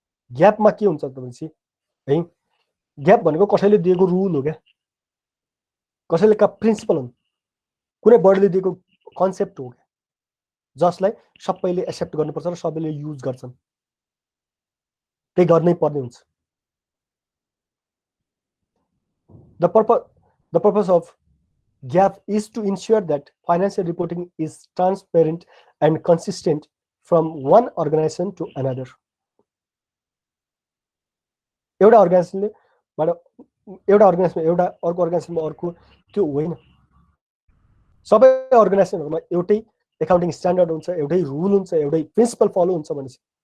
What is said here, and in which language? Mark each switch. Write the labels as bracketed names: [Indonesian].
[Nepali] ग्यापमा के हुन्छ त भनेपछि है, ग्याप भनेको कसैले दिएको रुल हो क्या, कसैले का प्रिन्सिपल हुन्, कुनै बडीले दिएको कन्सेप्ट हो क्या, जसलाई सबैले एक्सेप्ट गर्नुपर्छ र सबैले युज गर्छन्, त्यही गर्नै पर्ने हुन्छ। [English] The purpose of gap is to ensure that financial reporting is transparent and consistent from one organization to another. [Nepali] एउटा अर्गनाइजेसनबाट एउटा अर्गनाइजेसनमा एउटा अर्को अर्गनाइजेसनमा अर्को त्यो होइन, सबै अर्गनाइजेसनहरुमा एउटै एकाउन्टिङ स्ट्यान्डर्ड हुन्छ, एउटै रुल हुन्छ, एउटै प्रिन्सिपल फलो हुन्छ भनेपछि